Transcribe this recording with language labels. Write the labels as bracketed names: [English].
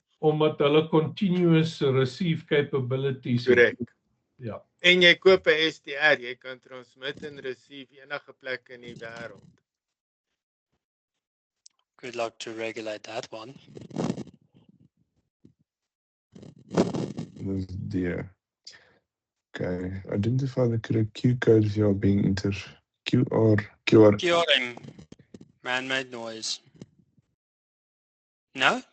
[Afrikaans] Omdat hulle continuous receive capabilities het. Korrek. Ja. En jy koop 'n SDR, jy kan transmit en receive enige plek in die wêreld. [English] Good luck to regulate that one. [Afrikaans] Dis D. Okay. [English] Identify the correct Q code if you are being QR. QRM, man-made noise. No,